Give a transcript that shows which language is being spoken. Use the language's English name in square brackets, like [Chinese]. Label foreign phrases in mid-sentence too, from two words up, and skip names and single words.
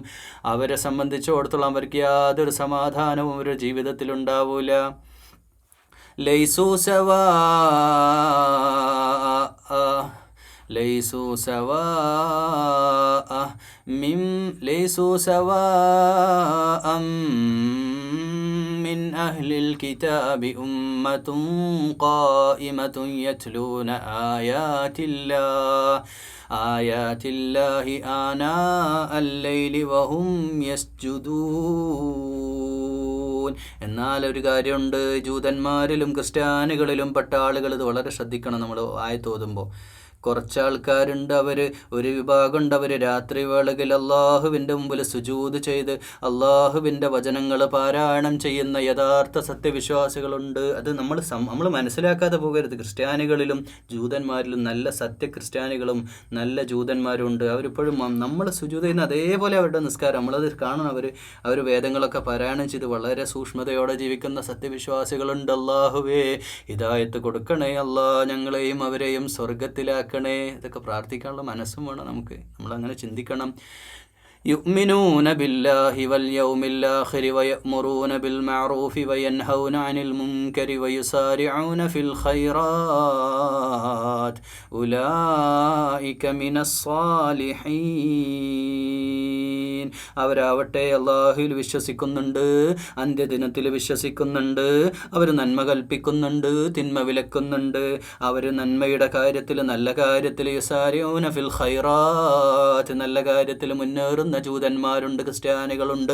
[Malayalam] അവരെ സംബന്ധിച്ചിടത്തോളം അവർക്ക് യാതൊരു സമാധാനവും അവരുടെ ജീവിതത്തിൽ ഉണ്ടാവൂല. [Arabic] ليسوا سواء من أهل الكتاب أمة قائمة يتلون آيات الله آناء الليل وهم يسجدون. [Malayalam] എന്നാൽ ഒരു കാര്യമുണ്ട്, ജൂതന്മാരിലും ക്രിസ്ത്യാനികളിലും പെട്ട ആളുകൾ ഇത് വളരെ ശ്രദ്ധിക്കണം. നമ്മൾ ആയത്തോതുമ്പോൾ കുറച്ച് ആൾക്കാരുണ്ട്, ഒരു വിഭാഗമുണ്ട്, അവർ രാത്രി വേളകളിൽ അള്ളാഹുവിൻ്റെ മുമ്പിൽ സുജൂദ് അള്ളാഹുവിൻ്റെ വചനങ്ങൾ പാരായണം ചെയ്യുന്ന യഥാർത്ഥ സത്യവിശ്വാസികളുണ്ട്. അത് നമ്മൾ മനസ്സിലാക്കാതെ പോകരുത്. ക്രിസ്ത്യാനികളിലും ജൂതന്മാരിലും നല്ല സത്യക്രിസ്ത്യാനികളും നല്ല ജൂതന്മാരും ഉണ്ട്. അവരിപ്പോഴും നമ്മൾ സുജൂദ് ചെയ്യുന്ന അതേപോലെ അവരുടെ നിസ്കാരം നമ്മളത് കാണണം. അവർ വേദങ്ങളൊക്കെ പാരായണം ചെയ്ത് വളരെ സൂക്ഷ്മതയോടെ ജീവിക്കുന്ന സത്യവിശ്വാസികളുണ്ട്. അള്ളാഹുവേ ഹിദായത്ത് കൊടുക്കണേ അല്ലാ, ഞങ്ങളെയും അവരെയും സ്വർഗത്തിലാക്കണേ. ഇതൊക്കെ പ്രാർത്ഥിക്കാനുള്ള മനസ്സും വേണം നമുക്ക്. നമ്മളങ്ങനെ ചിന്തിക്കണം. [Arabic] يؤمنون بالله واليوم الآخر ويأمرون بالمعروف وينهون عن المنكر ويسارعون في الخيرات أولئك من الصالحين. [Malayalam] അവരാവട്ടെ അള്ളാഹുവിൽ വിശ്വസിക്കുന്നുണ്ട്, അന്ത്യദിനത്തിൽ വിശ്വസിക്കുന്നുണ്ട്, അവർ നന്മ കൽപ്പിക്കുന്നുണ്ട്, തിന്മ വിലക്കുന്നുണ്ട്. അവർ നന്മയുടെ കാര്യത്തിൽ, നല്ല കാര്യത്തിൽ [Arabic] يسارعون في الخيرات, [Malayalam] നല്ല കാര്യത്തിൽ മുന്നേറുന്നു വിശ്വസിക്കുന്ന ജൂതന്മാരുണ്ട്, ക്രിസ്ത്യാനികളുണ്ട്.